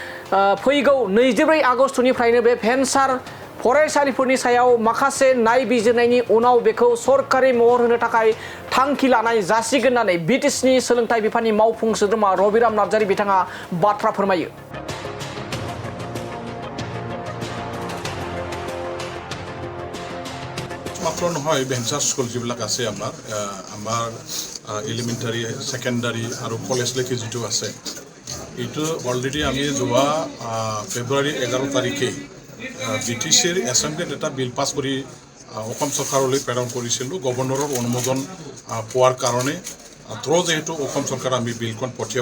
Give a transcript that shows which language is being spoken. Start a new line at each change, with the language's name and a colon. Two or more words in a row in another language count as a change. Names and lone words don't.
Bodo: फैगौ 24 आगस्टनिफ्रायनो बे भेन्सार फरायसालिफोरनि सायाव माखासे नायबिजिरनायनि उनाव बेखौ सरकारि महर होनो थाखाय थांखि लानाय जासिगोन होननानै बिटिसिनि सोलोंथाइ बिफाननि मावफुं सोद्रोमा रबिराम नार्जारी बिथाङा बाथ्रा फोरमायो
Assamese: मात्र নহয়
English: venture school
Assamese: যিবিলাক আছে আমাৰ এলিমেণ্টাৰী সেকেন্ডাৰী আৰু কলেজলৈকে যিটো আছে এইটো অলৰেডি আমি যোৱা ফেব্ৰুৱাৰী 11 তাৰিখে বিটিচিৰ এছেম্বলিত এটা বিল পাছ কৰি অসম চৰকাৰলৈ প্ৰেৰণ কৰিছিলোঁ গভৰ্ণৰৰ অনুমোদন পোৱাৰ কাৰণে যেহেতু অসম চৰকাৰ আমি বিলখন পঠিয়াব